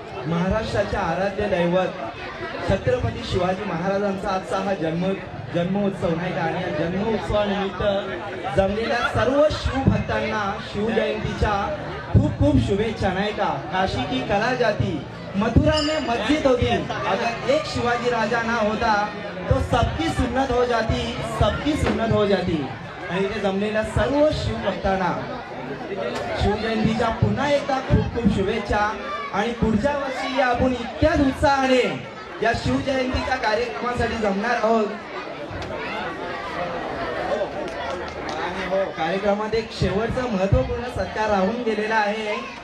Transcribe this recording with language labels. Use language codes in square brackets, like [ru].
[mr] महाराष्ट्राच्या आराध्य दैवत छत्रपती शिवाजी महाराजांचा आजचा हा जन्मोत्सव नाही का. आणि या जन्मोत्सवानिमित्त जमलेल्या सर्व शिवभक्तांना शिवजयंतीच्या खूप खूप शुभेच्छा नाही का. [hi] काशी की कला जाती मथुरा में मस्जिद होती, अगर एक शिवाजी राजा ना होता तो सबकी सुन्नत हो जाती, सबकी सुन्नत हो जाती. [mr] आणि इथे जमलेल्या सर्व शिवभक्तांना शिवजयंतीच्या पुन्हा एकदा खूप खूप शुभेच्छा. आणि पुढच्या वर्षी आपण इतक्याच उत्साहाने या शिवजयंतीच्या कार्यक्रमासाठी जमणार आहोत. कार्यक्रमात एक शेवटचा महत्वपूर्ण सत्कार राहून गेलेला आहे.